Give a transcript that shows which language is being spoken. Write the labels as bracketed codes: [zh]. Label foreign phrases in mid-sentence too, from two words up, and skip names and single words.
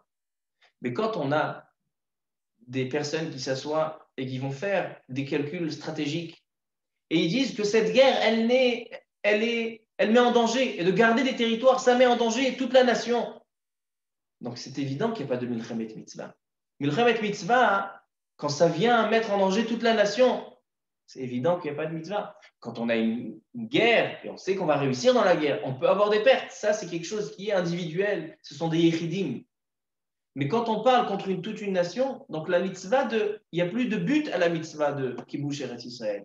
[fr] Mais quand on a des personnes qui s'assoient et qui vont faire des calculs stratégiques, et ils disent que cette guerre, elle met en danger, et de garder des territoires, ça met en danger toute la nation. Donc c'est évident qu'il n'y a pas de [he] מלחמת מצווה. מלחמת מצווה, [fr] quand ça vient mettre en danger toute la nation, c'est évident qu'il n'y a pas de mitzvah. Quand on a une guerre, et on sait qu'on va réussir dans la guerre, on peut avoir des pertes. Ça, c'est quelque chose qui est individuel. Ce sont des yechidim. Mais quand on parle contre toute une nation, donc la mitzvah il n'y a plus de but à la mitzvah de [he] כיבוש ארץ ישראל.